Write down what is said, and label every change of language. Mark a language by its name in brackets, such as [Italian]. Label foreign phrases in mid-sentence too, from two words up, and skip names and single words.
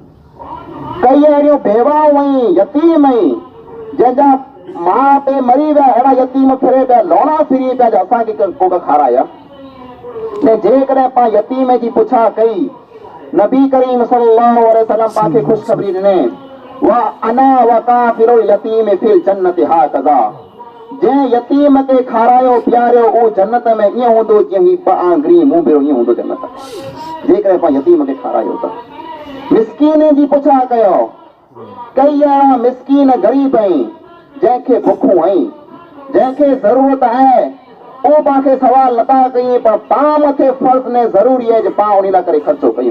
[Sindhi] कई अहिड़ियूं बेवाऊं आहिनि यतीम आहिनि जंहिंजा मां पे मरी विया अहिड़ा यतीम फिरे पिया लोणा फिरी पिया जो असांखे को खाराया ने जेकॾहिं पाण यतीम जी पुछा कई नबी करीम [Arabic] صلى الله عليه وسلم [Sindhi] पाण खे ख़ुशख़बरी ॾिने [Arabic] وأنا وكافل اليتيم في الجنة هكذا [Sindhi] जंहिं यतीम खे खारायो पीआरियो उहो जन्नत में ईअं हूंदो जीअं ही आंगरी मुंहुं भेरो ईअं हूंदो जन्नत जेकॾहिं पाण यतीम खे खारायो त। मिसकीन जी पुछा कयो कई अहिड़ा मिसकीन ग़रीब आहिनि जंहिंखे बुखूं आहिनि जंहिंखे ज़रूरत आहे उहो पाण खे सवाल नथा कयूं पर पाण मथे फर्ज़ ने ज़रूरी आहे जो पाण उन लाइ करे ख़र्चो कयूं।